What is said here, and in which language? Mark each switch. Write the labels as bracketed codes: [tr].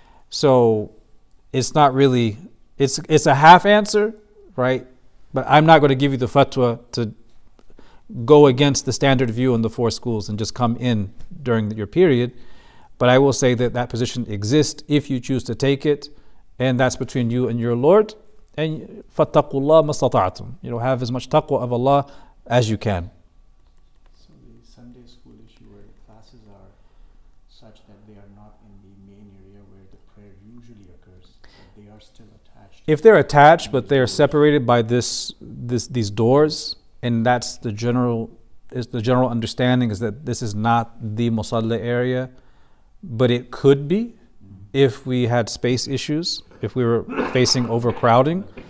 [en] So it's not really, it's a half answer, right? But I'm not going to give you the fatwa to go against the standard view in the four schools and just come in during your period. But I will say that position exists if you choose to take it, and that's between you and your Lord. [ar] And فَاتَّقُوا اللَّهَ مَا اسْتَطَعْتُمْ. [en] Have as much taqwa of Allah as you can. So the Sunday school issue where the classes are such that they are not in the main area where the prayer usually occurs, but they are still attached. If they're attached, but they are separated by these doors, and that's the general understanding is that this is not the musalla area, but it could be if we had space issues, if we were facing overcrowding.